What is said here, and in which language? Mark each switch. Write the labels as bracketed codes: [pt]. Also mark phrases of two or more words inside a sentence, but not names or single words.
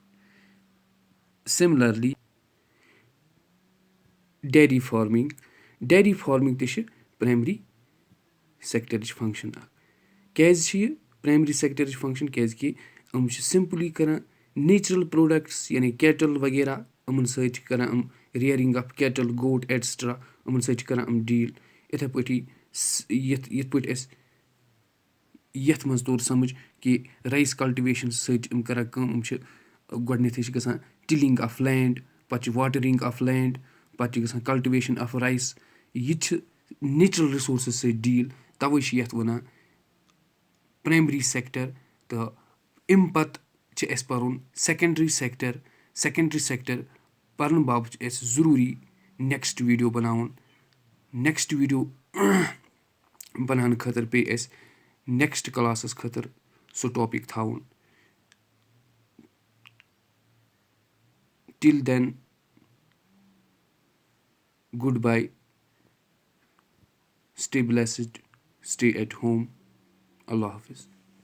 [en] similarly dairy farming. dairy farming [ks] تہِ چھِ [en] primary sector [ks] فنکشن اکھ. کیازِ چھِ یہِ [en] primary sector [ks] فنکشن؟ کیازِ کہِ یِم چھِ سمپلی کران [en] natural products [ks] یعنی کیٹل وغیرہ, یِمن سۭتۍ چھِ کران یِم [en] rearing of cattle, goat etcetera, [ks] یِمن سۭتۍ چھِ کران یِم ڈیٖل. یِتھٕے پٲٹھی یِتھ پٲٹھۍ اَسہِ یَتھ منٛز توٚر سَمجھ کہِ [en] rice cultivation [ks] سۭتۍ چھِ یِم کران کٲم, یِم چھِ گۄڈٕنیتھٕے چھِ گژھان [en] tilling of land, [ks] پَتہٕ چھِ [en] watering of land, [ks] پَتہٕ چھِ گژھان [en] cultivation of rice. [ks] یہِ تہِ چھِ [en] natural resources [ks] سۭتۍ ڈیٖل. تَوے چھِ یَتھ وَنان [en] primary sector. [ks] تہٕ اَمہِ پَتہٕ چھِ اَسہِ پَرُن [en] secondary sector. secondary sector [ks] پَرنہٕ باپتھ چھُ اَسہِ ضروٗری [en] next video [ks] بَناوُن. [en] next video [ks] بَناونہٕ خٲطرٕ پیٚیہِ اَسہِ [en] next classes [ks] خٲطرٕ سُہ ٹاپِک تھاوُن. [en] till then good bye, stay blessed, Stay at home. [ur] Allah Hafiz.